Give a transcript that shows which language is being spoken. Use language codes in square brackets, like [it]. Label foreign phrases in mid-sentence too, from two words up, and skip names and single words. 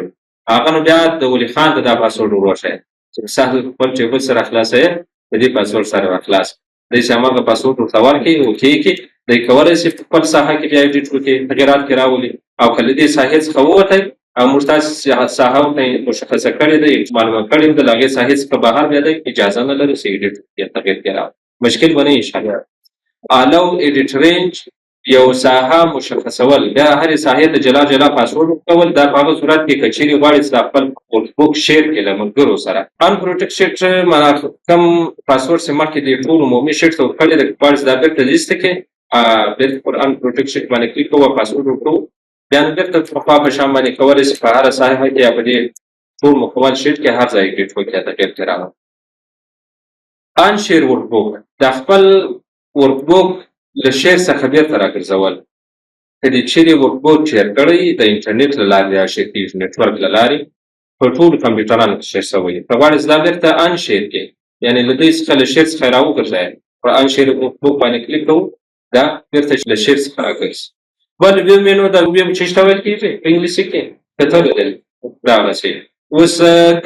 [ps] هغه نو بیا د ولي خان ته دا پاسورډ ور وښیه چې مثال خپل ټیبل سره خلاصوې، د دې پاسورډ سره خلاص دی چې هماغه پاسورډ ورته ورکړي اوکې کې دی کولی شي په خپل ساحه کې بیا ایډیټ وکړي تغیرات کې راولي او که له دې ساحې څخه ووتی او موږ تاسې ساحه ورته مشخصه کړې ده معلومه کړې ده د هغې ساحې څخه بهر بیا دی اجازه نه لري چې ایډیټ وکړي تغیر کې راولي مشکل به نه انشاءالله [en] allow edit range [ps] یو ساحه مشخصول بیا هرې ساحې ته جلا جلا پاسورډ ورکول دا په هغه صورت کې که چیرې غواړې چې دا خپل بک شیر کړي له ملګرو سره unprotected معنا کوم پاسورډ چې مخکې د ټول عمومي شیټ ته ورکړی د غواړې چې دا بېرته لیست کړې بېرته پر unprotected باندې کلیک کوو پاسورډ ورکوو بیا نو بېرته پخوا په شان باندې کولی شي په هره ساحه کې یا په دې ټول مکمل شیټ کې هر ځای ایډیټ وکړي یا تغیر کې راولي [en] unshare workbook [ps] دا خپل ورکبوک له شیر څخه بېرته راګرځول که دې چیرې ورکبوک شیر کړی د انټرنیټ له لارې یا شیر کېږي نیټورک له لارې په ټولو کمپیوټرانو کې شیر شوی ته غواړې چې دا بېرته انشیر کړې یعنې له دوی څخه له شیر څخه یې راوګرځوې په [en] unshare workbook [ps] باندې کلیک کوو دا بېرته له شیر څخه راګرځي بل [en] view menu [ps] دا ویو چې څه ویل کېږي په انګلیسي کې کتل دغسې اوس که